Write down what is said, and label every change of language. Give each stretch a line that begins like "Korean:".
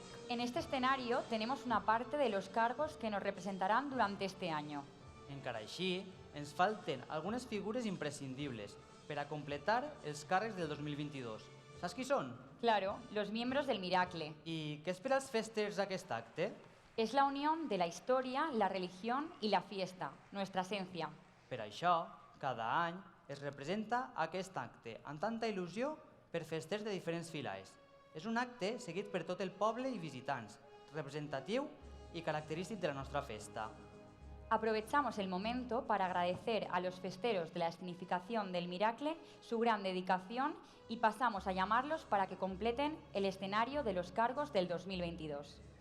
Spanish: En este escenario tenemos una parte de los cargos que nos representarán durante este año.
Catalan: Encara així, ens falten algunes figures imprescindibles per a completar els càrrecs del 2022. Saps qui són?
Spanish: Claro, los miembros del Miracle.
Catalan: I què espera els festers d'aquest acte?
Spanish: Es la unión de la historia, la religión y la fiesta, nuestra esencia.
Catalan: Per això, cada any es representa aquest acte amb tanta il·lusió per festers de diferents filades. És un acte seguit per tot el poble i visitants, representatiu i característic de la nostra festa.
Spanish: Aprovechamos el momento para agradecer a los festeros de la escenificación del Miracle su gran dedicación y pasamos a llamarlos para que completen el escenario de los cargos del 2022.